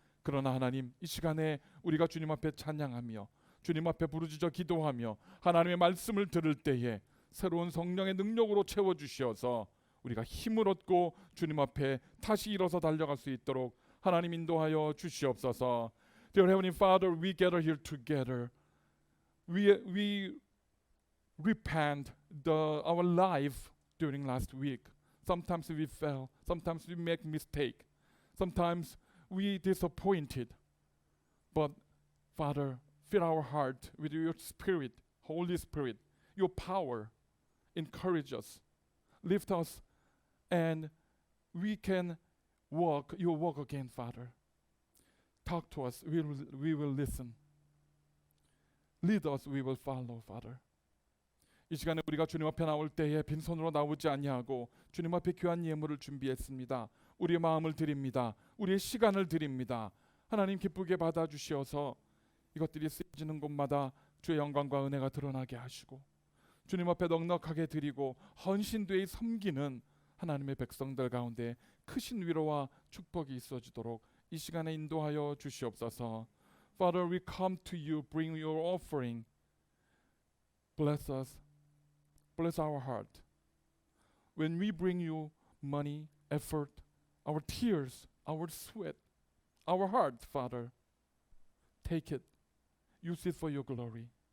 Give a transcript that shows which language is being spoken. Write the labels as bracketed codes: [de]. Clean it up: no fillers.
[ko] 그러나 하나님 이 시간에 우리가 주님 앞에 찬양하며 주님 앞에 부르짖어 기도하며 하나님의 말씀을 들을 때에 새로운 성령의 능력으로 채워주시어서 우리가 힘을 얻고 주님 앞에 다시 일어서 달려갈 수 있도록 하나님 인도하여 주시옵소서. [en] Dear Heavenly Father, we gather here together. We repent our life during last week. Sometimes we fail. Sometimes we make mistake. Sometimes we disappointed. But Father, fill our heart with your Spirit, Holy Spirit, your power. Encourage us, lift us, and we can walk your walk again, Father. Talk to us, we will listen. Lead us, we will follow, Father. [ko] 이 시간에 우리가 주님 앞에 나올 때에 빈손으로 나오지 아니하고 주님 앞에 귀한 예물을 준비했습니다. 우리의 마음을 드립니다. 우리의 시간을 드립니다. 하나님 기쁘게 받아주시어서 이것들이 쓰여지는 곳마다 주의 영광과 은혜가 드러나게 하시고 주님 앞에 넉넉하게 드리고 헌신되이 섬기는 하나님의 백성들 가운데 크신 위로와 축복이 있어지도록 이 시간에 인도하여 주시옵소서. [en] Father, we come to you, bring your offering. Bless us, bless our heart. When we bring you money, effort, our tears, our sweat, our heart, Father, take it, use it for your glory.